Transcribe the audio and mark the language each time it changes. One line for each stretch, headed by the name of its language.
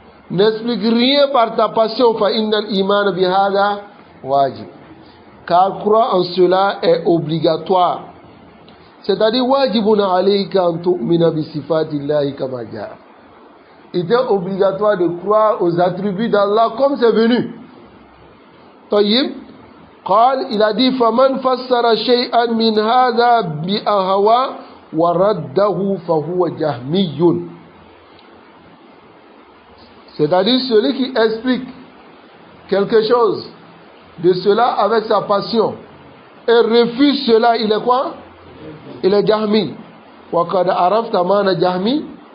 French: N'explique rien par ta passion,
Arabic: fa innal iman bihada wajib.
French: Car croire en cela est obligatoire. C'est-à-dire
Arabic: wajibun alayka an tu'mina bi sifatillahi kama jaa.
French: Il est obligatoire de croire aux attributs d'Allah comme c'est venu.
Arabic: Tayyib.
French: Il a dit
Arabic: فَمَنْ فَسَّرَ شَيْئًا مِنْ هَذَا بِأَهْوَى وَرَدَّهُ فَهُوَ جَهْمِيٌّ.
French: C'est-à-dire celui qui explique quelque chose de cela avec sa passion et refuse cela, il est quoi? Il est jahmi.
Arabic: وَقَدْ عَرَفْتَ مَانَ jahmi.